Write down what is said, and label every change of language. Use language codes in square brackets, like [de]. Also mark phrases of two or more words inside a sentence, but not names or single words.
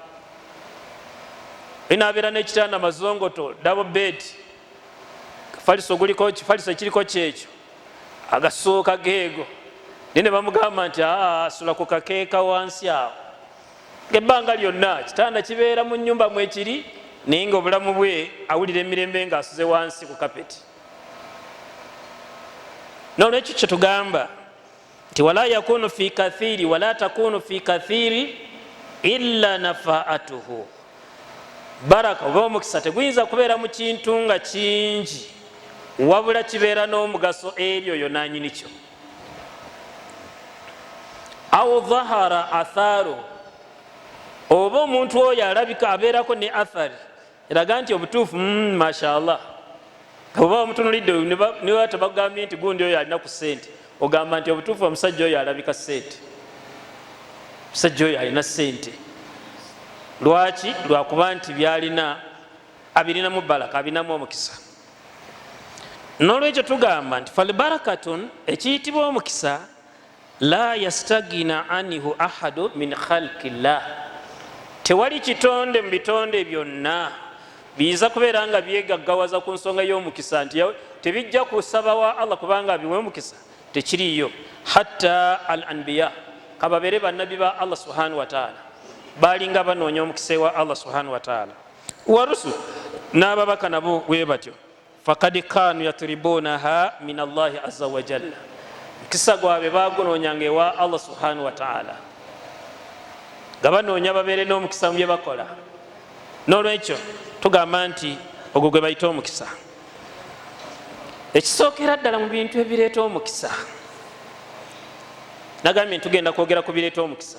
[lg] Oli nabeera n'ekitanda mazongoto double bed, kifaliso kiriko kyekyo agasooka geego naye ne bamugamba nti asula ku kakeeka wansi awo. Ebbanga lyonna kitanda kibeera mu nnyumba mwekiri naye nga obulamu bwe awulira emirembe ng'asuze wansi ku kapeti. Nolwekyo kye tugamba nti [ar] ولا يكون في كثير ولا تكون في كثير إلا منفعته. [lg] Baraka oba omukisa teguyinza kubeera mu kintu nga kingi wabula kibeera n'omugaso eri oyo nanyini kyo. [ar] أو ظهر آثاره, [lg] oba omuntu oyo alabika abeerako ne athari eraga nti obutuufu mashallah. Oba omutunulidde niwe tabagambye nti gundi oyo alina ku sente, ogamba nti obutuufu omusajja oyo alabika sente, omusajja oyo alina sente. Lwaki? Lwakuba nti byalina abirinamu baraka, abirinamu omukisa. Nolwekyo tugamba nti falbarakatun, ekiyitibwa omukisa, [ar] لا يستغني عنه أحد من خلق الله. [lg] Tewali kitonde mu bitonde byonna biza kubeera nga byegaggawaza ku nsonga y'omukisa nti tebijja kusaba wa Allah kubanga biwe omukisa, tekiriyo. [ar] حتى الأنبياء, [lg] kababeere bannabi ba Allah [ar] سبحانه وتعالى, [lg] balinga banoonya omukisa wa Allah [ar] سبحانه وتعالى. والرسل, [lg] n'ababaka nabo bwe batyo. [ar] فقد كانوا يطلبونها من الله عز وجل, [lg] mukisa gwabwe bagunoonyanga ewa Allah [ar] سبحانه وتعالى, [lg] nga banoonya babeere n'omukisa mu bye bakola. Nolwekyo tugamba nti ogwo gwe bayita omukisa. Ekisookera ddala mu bintu ebireeta omukisa, nagambye ntugenda kwogera ku bireeta omukisa.